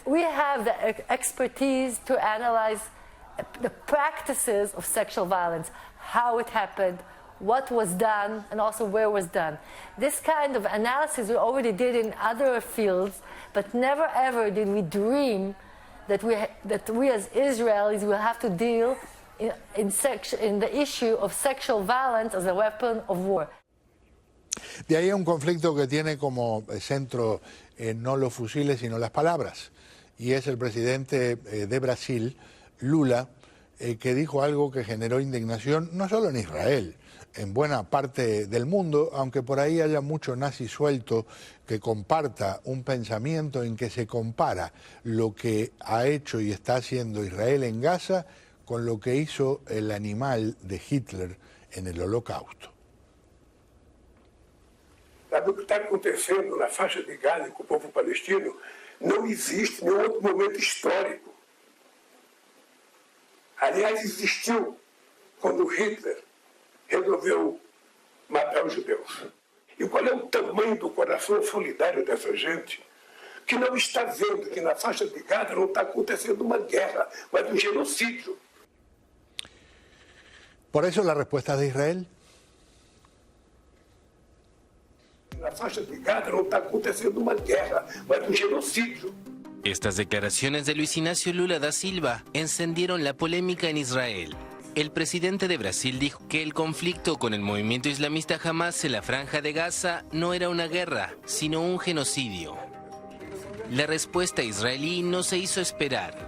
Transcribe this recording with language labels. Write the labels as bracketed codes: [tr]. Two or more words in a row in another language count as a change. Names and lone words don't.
[en] We have the expertise to analyze the practices of sexual violence, how it happened, what was done, and also where it was done. This kind of analysis we already did in other fields, but never ever did we dream that we as Israelis will have to deal in the issue of sexual violence as a weapon of war. [es] De ahí un conflicto que tiene como centro no los fusiles, sino las palabras. Y es el presidente de Brasil, Lula, que dijo algo que generó indignación no solo en Israel, en buena parte del mundo, aunque por ahí haya mucho nazi suelto que comparta un pensamiento en que se compara lo que ha hecho y está haciendo Israel en Gaza con lo que hizo el animal de Hitler en el Holocausto. [pt] Sabe o que está acontecendo na faixa de Gaza com o povo palestino? Não existe nenhum outro momento histórico. Aliás, existiu quando Hitler resolveu matar os judeus. E qual é o tamanho do coração solidário dessa gente que não está vendo que na faixa de Gaza não está acontecendo uma guerra, mas um genocídio? [es] Por eso la respuesta de Israel. [pt] Na faixa de Gaza não está acontecendo uma guerra, mas um genocídio. [es] Estas declaraciones de Luis Inácio Lula da Silva encendieron la polémica en Israel. El presidente de Brasil dijo que el conflicto con el movimiento islamista Hamas en la Franja de Gaza no era una guerra, sino un genocidio. La respuesta israelí no se hizo esperar.